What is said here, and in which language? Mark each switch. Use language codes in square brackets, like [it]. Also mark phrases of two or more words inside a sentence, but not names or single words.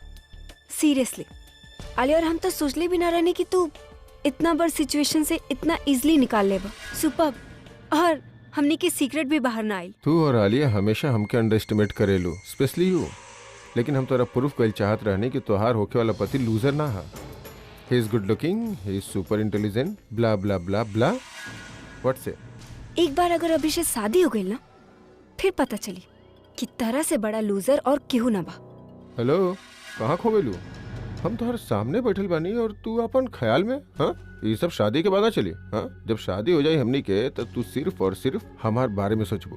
[bho] सीरियसली आलिया, और हम तो सोचले भी ना रहने कि तू इतना बड़ सिचुएशन से इतना इजीली निकाल लेबा। सुपर। और हमनी के सीक्रेट भी बाहर ना आई। तू और आलिया हमेशा हमके [en] under estimate [bho] करेलू, [en] specially you. [bho] लेकिन हम तोरा प्रूफ कइल चाहत रहनी कि तोहार होके वाला पति लूजर ना है। [en] he is good looking, he is super intelligent, bla bla bla bla. what say? [bho] एक बार अगर अभी से शादी हो गई ना, फिर पता चली कि तरह से बड़ा लूजर और केहू ना बा। हेलो, कहाँ खो गइलू? हम तोहर सामने बैठल बानी और तू अपन ख्याल में। हाँ, ये सब शादी के बाद ना चली। हाँ, जब शादी हो जाए हमनी के तो तू सिर्फ और सिर्फ हमार बारे में सोचबो।